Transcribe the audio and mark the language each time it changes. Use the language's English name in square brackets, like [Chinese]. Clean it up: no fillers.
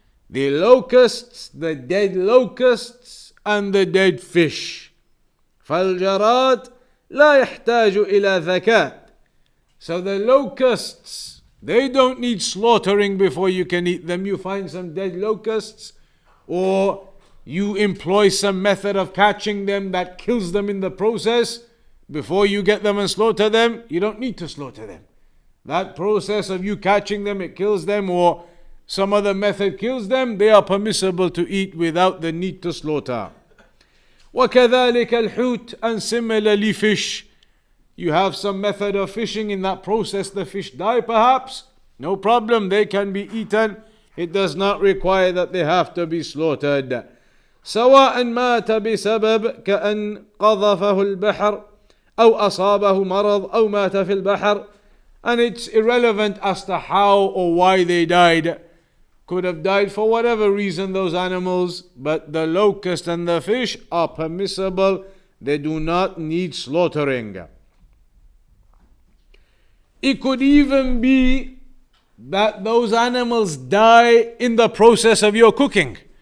[English] The locusts, the dead locusts, and the dead fish. [Arabic] فالجراد لا يحتاج إلى ذكاة. [English] So the locusts, they don't need slaughtering before you can eat them. You find some dead locusts, or you employ some method of catching them that kills them in the process. Before you get them and slaughter them, you don't need to slaughter them. That process of you catching them, it kills them, or some other method kills them, they are permissible to eat without the need to slaughter. [Arabic] وَكَذَلِكَ الْحُوتِ, [English] and similarly fish. You have some method of fishing, in that process the fish die perhaps, no problem, they can be eaten. It does not require that they have to be slaughtered. [Arabic] سواء مات بسبب كأن قذفه البحر أو أصابه مرض أو مات في البحر. [English] And it's irrelevant as to how or why they died. Could have died for whatever reason, those animals, but the locust and the fish are permissible. They do not need slaughtering. It could even be that those animals die in the process of your cooking.